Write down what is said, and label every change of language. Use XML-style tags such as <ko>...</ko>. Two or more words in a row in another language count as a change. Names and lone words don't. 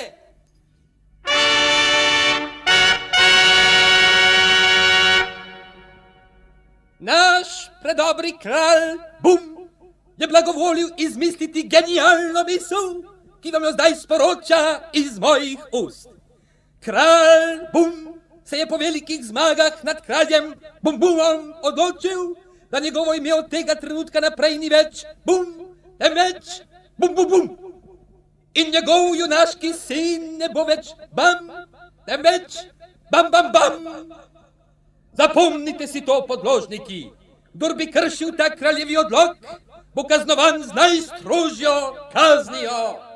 <sl>Naš predobri kralj Bum je blagovolil izmisliti genialno misel, ki vam jo zdaj sporoča iz mojih ust. Kralj Bum se je po velikih zmagah nad kraljem Bum Bumom odločil, da njegovo ime od tega trenutka naprej ni več bum, temveč bum, bum, bum. In njegov junaški sin ne bo več bam, temveč bam, bam, bam. Zapomnite si to, podložniki. Kdor bi kršil ta kraljevi odlok, bo kaznovan z najstrožjo kaznijo.</sl>